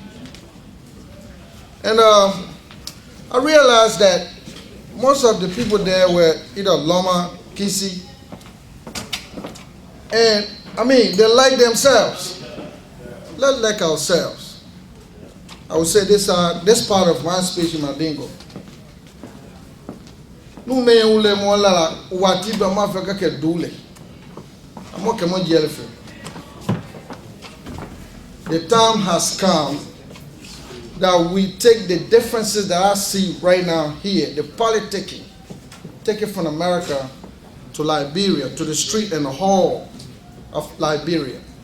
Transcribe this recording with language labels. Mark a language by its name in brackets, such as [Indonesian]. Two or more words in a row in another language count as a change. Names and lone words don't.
[English] And I realized that most of the people there were either Loma, Kisi, and I mean, they like themselves. Let's like ourselves. I would say this part of my speech in Mandingo. [Mandingo] No me ule mo la wati ba ma feka ke dule. Amo ke mo jelefe. [English] The time has come that we take the differences that I see right now here, the politicking, take it from America to Liberia, to the street and the hall of Liberia.